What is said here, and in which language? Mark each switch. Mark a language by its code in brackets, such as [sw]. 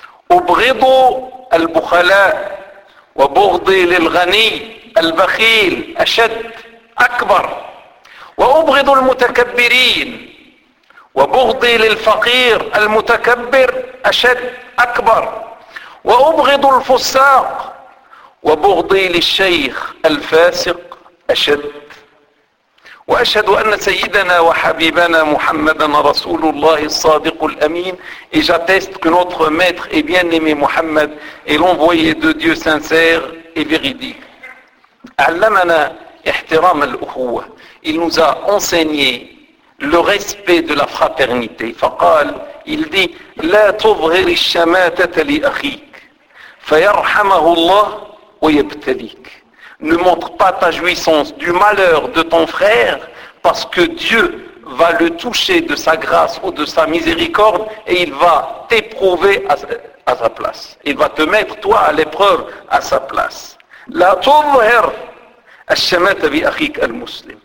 [ar] أبغض البخلاء وبغضي للغني البخيل أشد أكبر وأبغض المتكبرين وبغضي للفقير المتكبر أشد أكبر وأبغض الفساق وبغضي للشيخ الفاسق أشد. وأشهد أن سيدنا وحبيبنا محمدا رسول الله الصادق الأمين [fr] et j'atteste que notre maître et bien-aimé Mohammed est l'envoyé de Dieu sincère et véridique. [ar] علمنا احترام الأخوة. [fr] Il nous a enseigné le respect de la fraternité. [ar] فقال, [fr] il dit, [ar] لا تظهر الشماتة لأخيك فيرحمه الله ويبتليك. [fr] Ne montre pas ta jouissance du malheur de ton frère, parce que Dieu va le toucher de sa grâce ou de sa miséricorde, et il va t'éprouver à sa place. Il va te mettre, toi, à l'épreuve, à sa place. [ar] La tuzhir ash-shamata li akhik al-muslim.